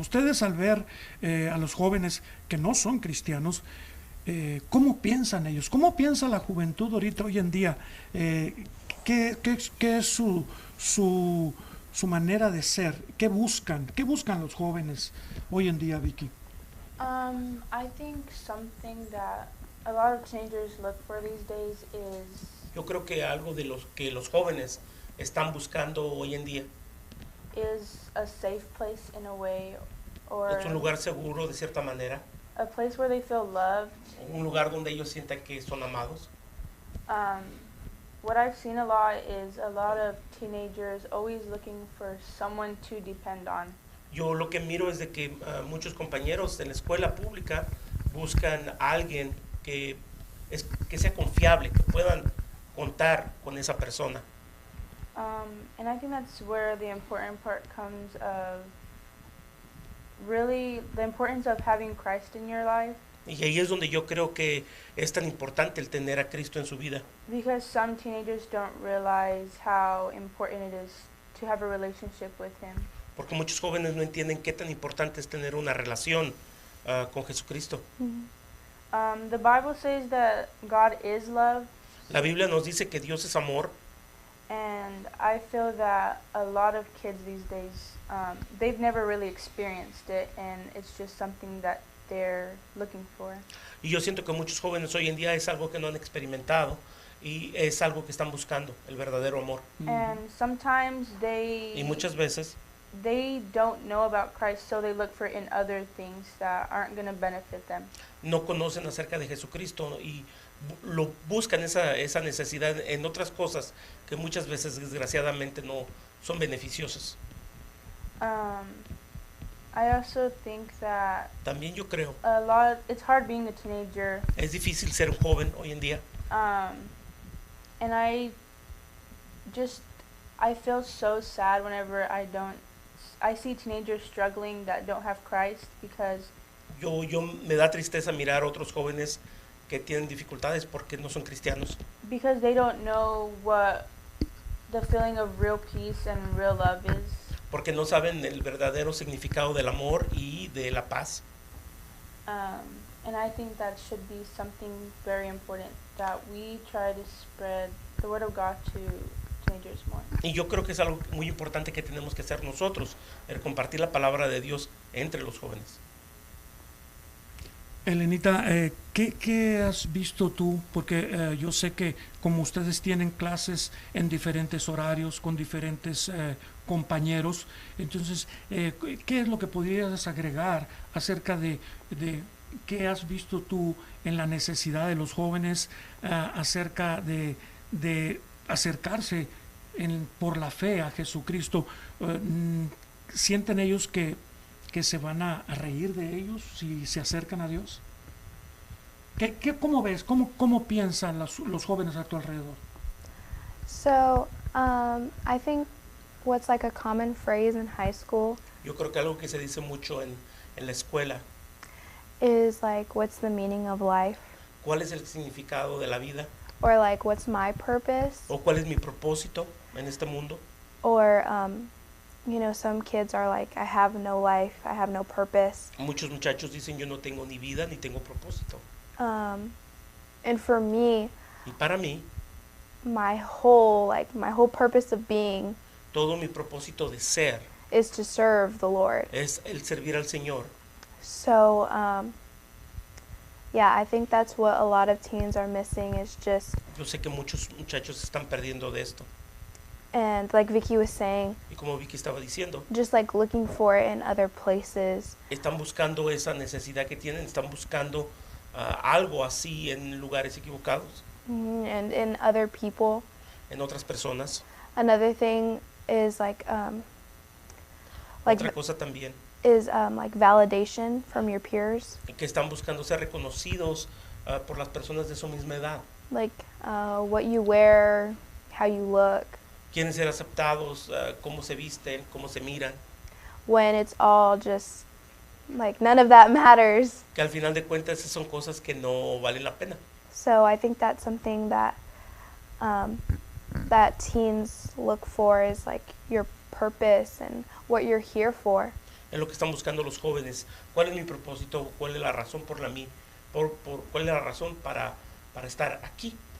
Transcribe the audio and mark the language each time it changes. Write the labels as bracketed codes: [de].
[es] Ustedes al ver a los jóvenes que no son cristianos, ¿cómo piensan ellos? ¿Cómo piensa la juventud ahorita, hoy en día? ¿Qué es su manera de ser? ¿Qué buscan los jóvenes hoy en día, Vicky? [en] I think something that a lot of teenagers look for these days is [es] Yo creo que algo de los que los jóvenes están buscando hoy en día [en] a safe place in a way, or [es] es un lugar seguro de cierta manera, [en] a place where they feel loved. [es] un lugar donde ellos sientan que son amados. [en] What I've seen a lot is a lot of teenagers always looking for someone to depend on. [es] Yo lo que miro es de que muchos compañeros en la escuela pública buscan a alguien que sea confiable, que puedan contar con esa persona. [en] And I think that's where the important part comes of really the importance of having Christ in your life. [es] Y ahí es donde yo creo que es tan importante el tener a Cristo en su vida. [en] Because some teenagers don't realize how important it is to have a relationship with Him. [es] Porque muchos jóvenes no entienden qué tan importante es tener una relación con Jesucristo. [en] The Bible says that God is love, [es] La Biblia nos dice que Dios es amor, [en] and I feel that a lot of kids these days, they've never really experienced it, and it's just something that they're looking for. [es] y yo siento que muchos jóvenes hoy en día es algo que no han experimentado, y es algo que están buscando, el verdadero amor. [en] And sometimes [es] Y muchas veces [en] they don't know about Christ, so they look for in other things that aren't going to benefit them. [es] no conocen acerca de Jesucristo y lo buscan esa necesidad en otras cosas que muchas veces desgraciadamente no son beneficiosas. [en] I also think that [es] También yo creo, [en] it's hard being a teenager, [es] es difícil ser un joven hoy en día [en] and I feel so sad whenever I see teenagers struggling that don't have Christ, because [es] yo me da tristeza mirar otros jóvenes que tienen dificultades porque no son cristianos, [en] they don't know what the feeling of real peace and real love is. [es] porque no saben el verdadero significado del amor y de la paz. [en] And I think that should be something very important, that we try to spread the word of God to teenagers more. [es] Y yo creo que es algo muy importante que tenemos que hacer nosotros, el compartir la palabra de Dios entre los jóvenes. Elenita, ¿qué has visto tú? Porque yo sé que como ustedes tienen clases en diferentes horarios, con diferentes compañeros, entonces, ¿qué es lo que podrías agregar acerca de qué has visto tú en la necesidad de los jóvenes acerca de acercarse por la fe a Jesucristo? ¿Sienten ellos que se van a reír de ellos si se acercan a Dios? ¿Cómo ves? ¿Cómo piensan los jóvenes a tu alrededor? [en] So, I think what's like a common phrase in high school [es] Yo creo que algo que se dice mucho en la escuela, [en] is like, what's the meaning of life? [es] ¿cuál es el significado de la vida? [en] Or like, what's my purpose? [es] ¿O cuál es mi propósito en este mundo? [en] Or, you know, some kids are like, I have no life, I have no purpose. [es] Muchos muchachos dicen, yo no tengo ni vida ni tengo propósito. [en] And for me, [es] Y para mí, [en] my whole purpose of being [es] todo mi propósito de ser [en] is to serve the Lord. [es] es el servir al Señor. [en] So, yeah, I think that's what a lot of teens are missing, is just, [es] Yo sé que muchos muchachos se están perdiendo de esto. [en] and like Vicky was saying, [es] Y como Vicky estaba diciendo, [en] just like looking for it in other places. [es] están buscando esa necesidad que tienen, están buscando algo así en lugares equivocados, [en] And in other people. [es] en otras personas. [en] Another thing is like [es] Otra cosa también, [en] like validation from your peers, [es] que están buscando ser reconocidos por las personas de su misma edad. [en] like what you wear, how you look, [es] Quieren ser aceptados, cómo se visten, cómo se miran, [en] when it's all just like none of that matters. [es] que al final de cuentas esas son cosas que no valen la pena. [en] So I think that's something that that teens look for, is like your purpose and what you're here for. [es] Es lo que están buscando los jóvenes. ¿Cuál es mi propósito? ¿Cuál es la razón cuál es la razón para estar aquí?